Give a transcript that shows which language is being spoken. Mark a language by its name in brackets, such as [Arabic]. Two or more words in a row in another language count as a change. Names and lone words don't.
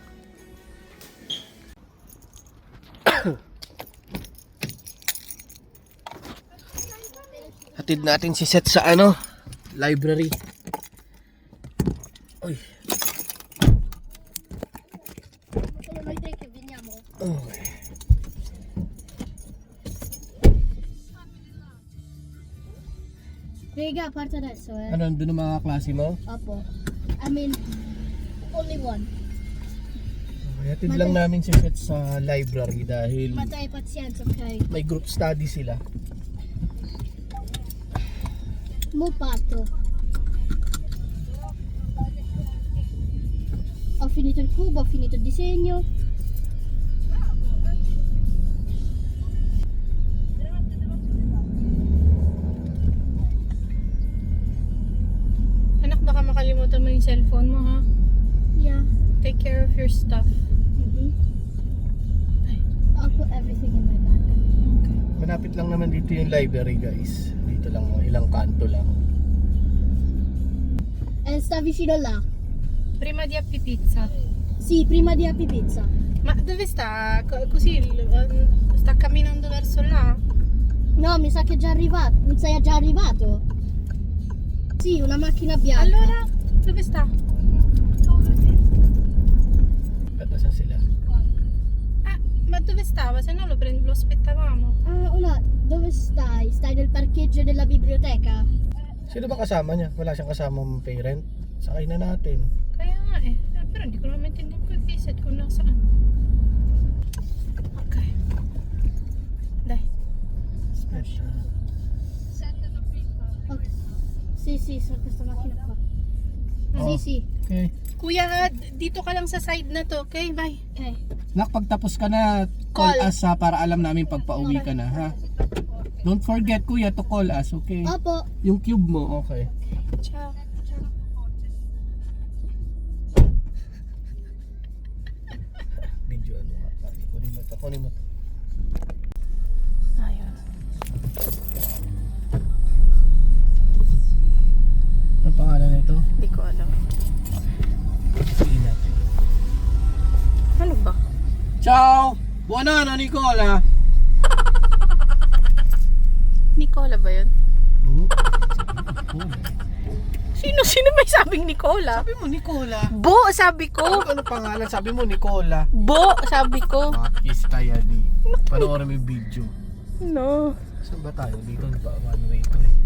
[Filipino] Hatid natin si Seth sa library. Uy. Okay. Vega, [Italian] parte adesso, eh. [Filipino] Ano, doon ang mga klase mo? Opo. [English] I mean, only one. [Filipino] Hatid lang namin si Seth sa library dahil [Italian] Matay pazienza, ok? [Filipino] may group study sila. [Italian] Mo parto. Ho finito il cubo, ho finito il disegno. [Filipino] Anak, baka makalimutan mo yung cellphone mo, ha? [English] Yeah. Take care of your stuff. I'll put everything in my bag. Okay. [Filipino] Malapit lang naman dito yung [English] library guys. [Filipino] Dito lang, ilang kanto lang. [Italian] E sta vicino là. Prima di Happy Pizza. Sì, prima di Happy Pizza. Ma dove sta? Così sta camminando verso là? No, mi sa che è già arrivato. Non sei già arrivato? Sì, una macchina bianca. Allora, dove sta? [Filipino] Saan sila? [Italian] Ma dove stava? Se no lo aspettavamo. Ah, Ola, dove stai? Stai nel parcheggio della biblioteca? [Filipino] Sino ba kasama niya? Wala siyang kasamang parent? Sakay na natin. Kaya nga eh. Pero hindi ko naman maintindihan ko visit kung nasaan. [Italian] Okay. Dai. Ok. Sì, sì, sono questa macchina qua. Oh. Sì, sì. [Filipino] Okay. Kuya, dito ka lang sa side na to. [English] Okay, bye. Ok. [Filipino] Nak, pagtapos ka na, [English] call Call. us [Filipino] ha, para alam namin pag pauwi ka na ha. [English] Don't forget kuya to call us, okay? [Filipino] Opo. Yung cube mo, okay. Ciao. Video ano nga. Kunin mo to. Ayun. Ano pangalan nito? Hindi ko alam. Sige natin. Ano ba? [Italian] Ciao! Buonanotte Nicola! [Filipino] Nicola ba yun? Sino may sabing Nicola? Sabi mo, Nicola. Bo, sabi ko. Ano pangalan? Sabi mo, Nicola. Bo, sabi ko. Makista yan eh. Panoorin mo yung video. No. Saan ba tayo? Dito ba? [English] One way to eh.